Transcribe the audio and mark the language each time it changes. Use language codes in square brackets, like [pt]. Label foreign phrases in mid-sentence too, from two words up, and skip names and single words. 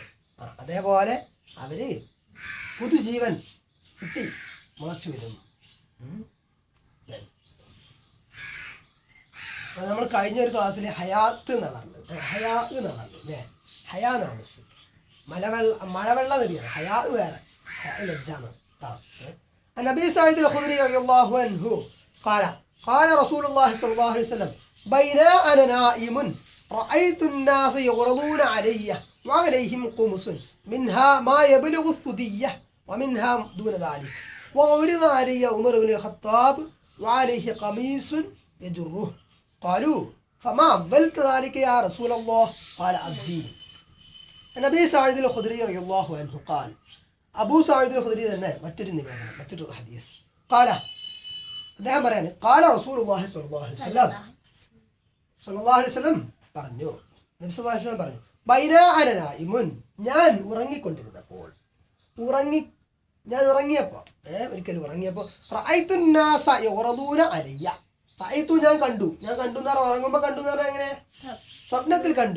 [ml] അതേപോലെ അവര് പുതുജീവൻ കിട്ടി മുളച്ചു വരുന്നു. നമ്മൾ കഴിഞ്ഞ ഒരു ക്ലാസ്സിൽ ഹയാത്ത് എന്നാണ് പറഞ്ഞത്, ഹയാ എന്നാണ് പറഞ്ഞത് അല്ലേ. ഹയാ എന്നാണ് മഴവെള്ള നദിയാണ്, ഹയാ വേറെ, ലജ്ജാണ്. [ar] النبي سعيد الخدري رضي الله عنه قال رسول الله صلى الله عليه وسلم بين أنا نائم رأيت الناس يغرضون علي وعليهم قمص منها ما يبلغ الثدية ومنها دون ذلك وعرض علي عمر بن الخطاب وعليه قميص يجره قالوا فما أولت ذلك يا رسول الله قال أبدي. النبي سعيد الخدري رضي الله عنه قال, [ml] അബൂ സഈദ് അൽ ഖുദരി തന്നെ മറ്റൊരു നിവേദനം, മറ്റൊരു ഹദീസ്. അദ്ദേഹം പറയാണ്, [ar] قال رسول الله صلى الله عليه وسلم [ml] പറഞ്ഞു, നബി [ar] صلى الله عليه وسلم [ml] പറഞ്ഞു, [ar] بينا أنا نائم, [ml] ഞാൻ ഉറങ്ങിക്കൊണ്ടിരുന്നപ്പോൾ, ഞാൻ ഉറങ്ങിയപ്പോൾ ഒരിക്കലും ഉറങ്ങിയപ്പോൾ [ar] رأيت الناس يعرضون علي, [ml] റഅയ്തു ഞാൻ കണ്ടു എന്ന് പറഞ്ഞാൽ ഉറങ്ങുമ്പോൾ കണ്ടു എന്ന് പറഞ്ഞാൽ എങ്ങനെ, സ്വപ്നത്തിൽ കണ്ടു.